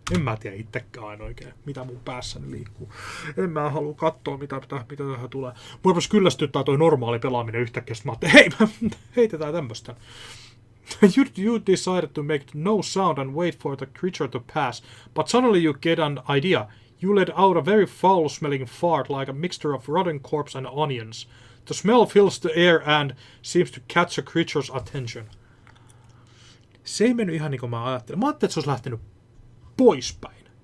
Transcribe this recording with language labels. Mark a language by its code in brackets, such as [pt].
[fi] En mä tiedä itsekään oikein, mitä mun päässäni liikkuu. En mä halua katsoa, mitä tähän tulee. Mua rupesi kyllästyttää toi normaali pelaaminen yhtäkkiä, mä ajattelin, hei, heitetään tämmöstä. [en] You decided to make no sound and wait for the creature to pass, but suddenly you get an idea. You let out a very foul-smelling fart like a mixture of rotten corpse and onions. The smell fills the air and seems to catch a creature's attention. [fi] Se ei mennyt ihan niin kuin mä ajattelin. Mä ajattelin, että se olisi lähtenyt poispäin.